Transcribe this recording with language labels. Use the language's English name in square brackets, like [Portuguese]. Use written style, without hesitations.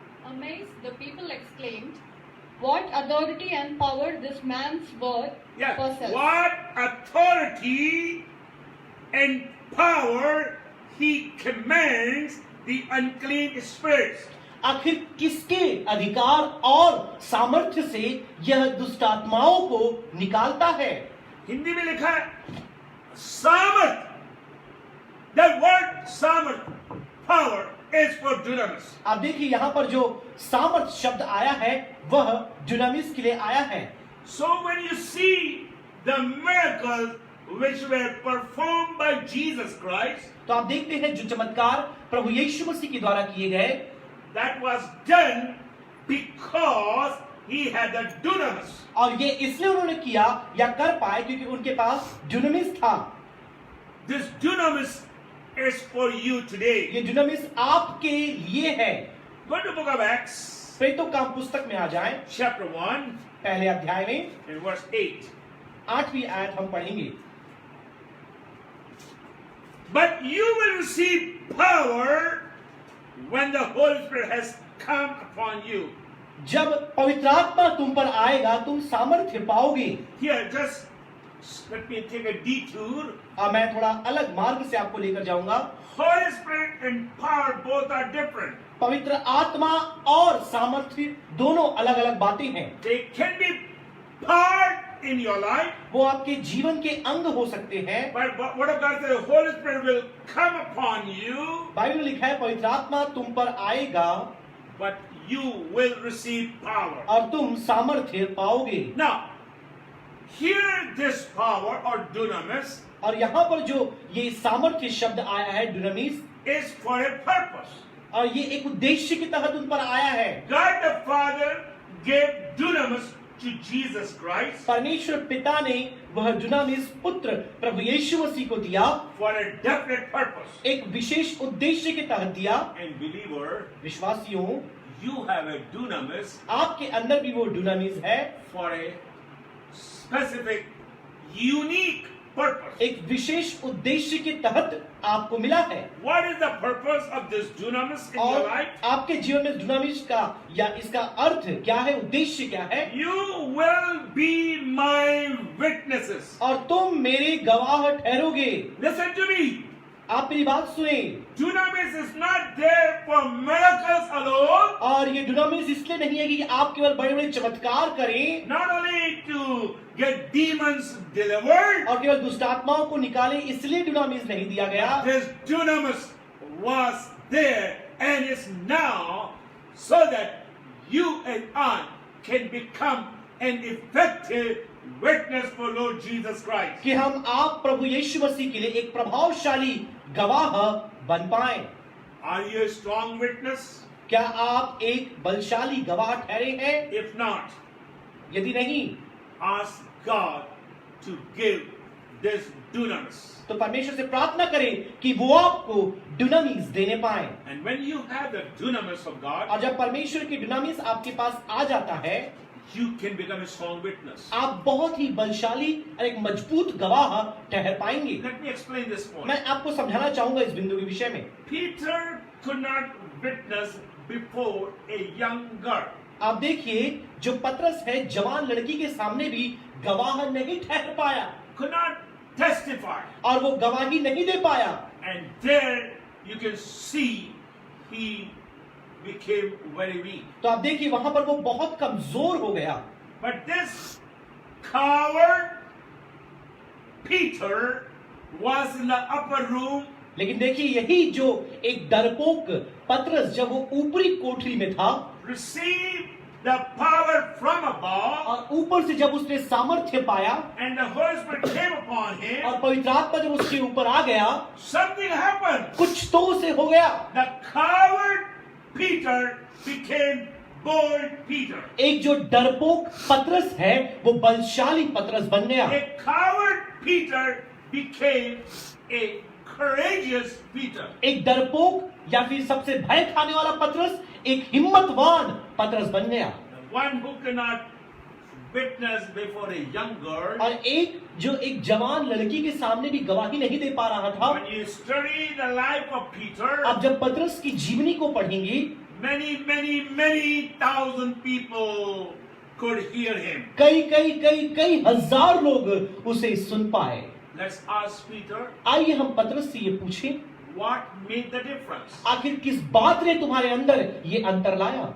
[English] Amazed, the people exclaimed, "What authority and power this man's word Yeah. possesses!" What authority and power he commands the unclean spirits. [Hindi] आखिर किसके अधिकार और सामर्थ्य से यह दुष्टात्माओं को निकालता है? हिंदी में लिखा है सामर्थ. [English] That word samarth, power, is for dunamis. [Hindi] आप देखिए यहाँ पर जो सामर्थ्य शब्द आया है वह डुनामिस के लिए आया है। [English] So when you see the miracles which were performed by Jesus Christ, [Hindi] तो आप देखते हैं जो चमत्कार प्रभु यीशु मसीह के द्वारा किए गए, [English] that was done because he had the dunamis. [Hindi] और ये इसलिए उन्होंने किया या कर पाए क्योंकि उनके पास डुनामिस था। [English] This dunamis is for you today. [Hindi] ये डुनामिस आपके लिए है। [English] Go to book of Acts, [Hindi] प्रेरितों का पुस्तक में आ जाएं, [English] chapter 1 [Hindi] पहले अध्याय में [English] and verse 8. [Hindi] 8वीं आयत हम पढ़ेंगे। [English] But you will receive power when the Holy Spirit has come upon you. [Hindi] जब पवित्र आत्मा तुम पर आएगा तुम सामर्थ्य पाओगे। [English] Here, just let me take a detour. [Hindi] अब मैं थोड़ा अलग मार्ग से आपको लेकर जाऊंगा। [English] Holy Spirit and power both are different. [Hindi] पवित्र आत्मा और सामर्थ्य दोनों अलग अलग बातें हैं। [English] They can be part in your life, [Hindi] वो आपके जीवन के अंग हो सकते हैं। [English] but what if God says the Holy Spirit will come upon you, [Hindi] Bible में लिखा है पवित्र आत्मा तुम पर आएगा [English] but you will receive power. [Hindi] और तुम सामर्थ्य पाओगे। [English] Now, here this power or dunamis [Hindi] और यहाँ पर जो ये सामर्थ्य शब्द आया है डुनामिस, [English] is for a purpose. [Hindi] और ये एक उद्देश्य के तहत उन पर आया है। [English] God the Father gave dunamis to Jesus Christ [Hindi] परमेश्वर पिता ने वह डुनामिस पुत्र प्रभु यीशु मसीह को दिया, [English] for a definite purpose. [Hindi] एक विशेष उद्देश्य के तहत दिया। [English] And believer, [Hindi] विश्वासियों, [English] you have a dunamis [Hindi] आपके अंदर भी वो डुनामिस है [English] for a specific, unique purpose. [Hindi] एक विशेष उद्देश्य के तहत आपको मिला है। [English] What is the purpose of this dunamis in your [Hindi] और [English] life? [Hindi] आपके जीवन में डुनामिस का या इसका अर्थ क्या है, उद्देश्य क्या है? [English] You will be my witnesses. [Hindi] और तुम मेरे गवाह ठहरोगे। [English] Listen to me. [Hindi] आप मेरी बात सुने। [English] Dunamis is not there for miracles alone. [Hindi] और ये डुनामिस इसलिए नहीं है कि आप केवल बड़े बड़े चमत्कार करें [English] Not only to get demons delivered. [Hindi] और केवल दुष्ट आत्माओं को निकालें, इसलिए डुनामिस नहीं दिया गया। [English] This dunamis was there and is now so that you and I can become an effective witness for Lord Jesus Christ. [Hindi] कि हम आप प्रभु यीशु मसीह के लिए एक प्रभावशाली गवाह बन पाए। [English] Are you a strong witness? [Hindi] क्या आप एक बलशाली गवाह ठहरे हैं? [English] If not, [Hindi] यदि नहीं [English] ask God to give this dunamis. [Hindi] तो परमेश्वर से प्रार्थना करें कि वो आपको डुनामिस देने पाए। [English] And when you have the dunamis of God, [Hindi] और जब परमेश्वर की डुनामिस आपके पास आ जाता है, [English] you can become a strong witness. [Hindi] आप बहुत ही बलशाली और एक मजबूत गवाह ठहर पाएंगे। [English] Let me explain this point. [Hindi] मैं आपको समझाना चाहूंगा इस बिंदु के विषय में। [English] Peter could not witness before a young girl. [Hindi] आप देखिए, जो पतरस है जवान लड़की के सामने भी गवाह नहीं ठहर पाया [English] Could not testify. [Hindi] और वो गवाही नहीं दे पाया। [English] And there you can see he became very weak. [Hindi] तो आप देखिए वहां पर वो बहुत कमजोर हो गया। [English] But this coward Peter was in the upper room. [Hindi] लेकिन देखिए यही जो एक डरपोक पतरस जब वो ऊपरी कोठरी में था [English] Received the power from above, [Hindi] और ऊपर से जब उसने सामर्थ्य पाया [English] and the Holy Spirit came upon him. [Hindi] और पवित्र आत्मा जब उसके ऊपर आ गया, [English] Something happened. [Hindi] कुछ तो उसे हो गया। [English] The coward Peter became bold Peter. [Hindi] एक जो डरपोक पतरस है वो बलशाली पतरस बन गया। [English] A coward Peter became a courageous Peter. [Hindi] एक डरपोक या फिर सबसे भय खाने वाला पतरस एक हिम्मतवान पतरस बन गया। [English] The one who cannot witness before a young girl. [Hindi] और एक जो एक जवान लड़की के सामने भी गवाही नहीं दे पा रहा था। [English] When you study the life of Peter, [Hindi] अब जब पतरस की जीवनी को पढ़ेंगे, [English] many thousand people could hear him. [Hindi] कई हजार लोग उसे सुन पाए। [English] Let's ask Peter, [Hindi] आइए हम पतरस से ये पूछें, [English] what made the difference? [Hindi] आखिर किस बात ने तुम्हारे अंदर ये अंतर लाया?